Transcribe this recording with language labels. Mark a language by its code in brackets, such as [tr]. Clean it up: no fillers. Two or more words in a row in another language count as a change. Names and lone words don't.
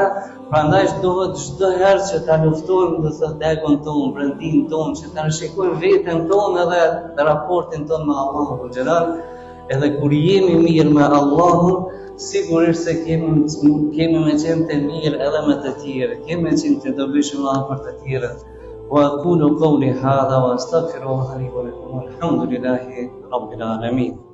[sq] Prandaj duhet çdo herë që ta luftojmë do thotë egon tonë, brendin tonë, që ta rishikojmë veten tonë edhe raportin tonë me Allahun [ar] ذو الجلال. [sq] Edhe kur jemi mirë me Allahun, sigurisht se kemi me qenë të mirë edhe me të tjerë, kemi me qenë të dobishëm për të tjerë. [ar] وأقول قولي هذا وأستغفر الله لي ولكم. الحمد لله رب العالمين.